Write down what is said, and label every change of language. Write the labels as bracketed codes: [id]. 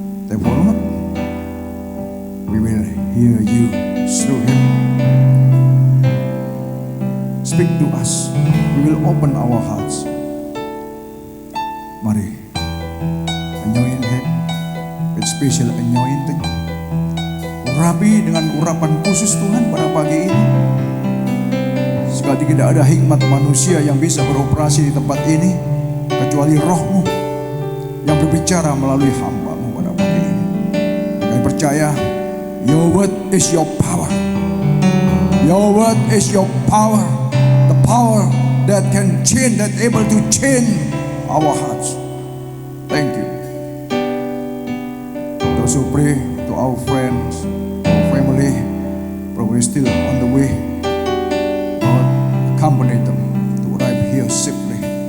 [en] Therefore, Lord, we will hear you through him. Speak to us. We will open our hearts. Mari, anoint him with special anointing. [id] Urapi dengan urapan khusus Tuhan pada pagi ini. Sekali tidak ada hikmat manusia yang bisa beroperasi di tempat ini kecuali Roh-Mu yang berbicara melalui hamba-Mu pada pagi ini. Kami percaya [en] your word is your power. Your word is your power. The power that can change, that able to change our hearts. Thank you. Those who pray to our friends, our family, probably still on the way, Lord, accompany them to arrive here safely.